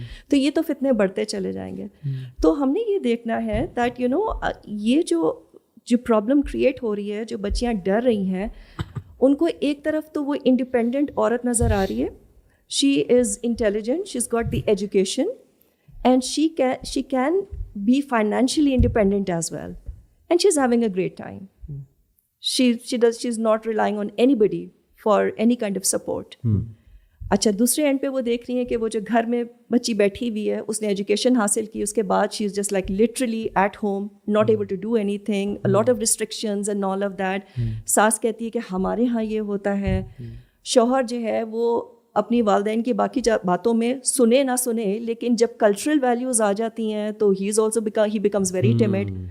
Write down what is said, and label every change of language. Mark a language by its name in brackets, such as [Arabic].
[Urdu] تو یہ تو فتنے بڑھتے چلے جائیں گے. تو ہم نے یہ دیکھنا ہے دیٹ یہ جو پرابلم کریٹ ہو رہی ہے, جو بچیاں ڈر رہی ہیں, ان کو ایک طرف تو وہ انڈیپینڈنٹ عورت نظر آ رہی ہے, [English] She is intelligent, she is got the education, and she can be financially independent as well, and she's having a great time. She's not relying on anybody for any kind of support. [Urdu] اچھا, دوسرے and پہ وہ دیکھ رہی ہیں کہ وہ جو گھر میں بچی بیٹھی ہوئی ہے, اس نے ایجوکیشن حاصل کی, اس کے بعد [English] she is just like literally at home, not able to do anything, a lot of restrictions and all of that. [Urdu] ساس کہتی ہے کہ ہمارے ہاں یہ ہوتا ہے. شوہر جو ہے وہ اپنی والدین کی باقی باتوں میں سنے نہ سنے, لیکن جب کلچرل ویلیوز آ جاتی ہیں تو [English] He becomes very tamed.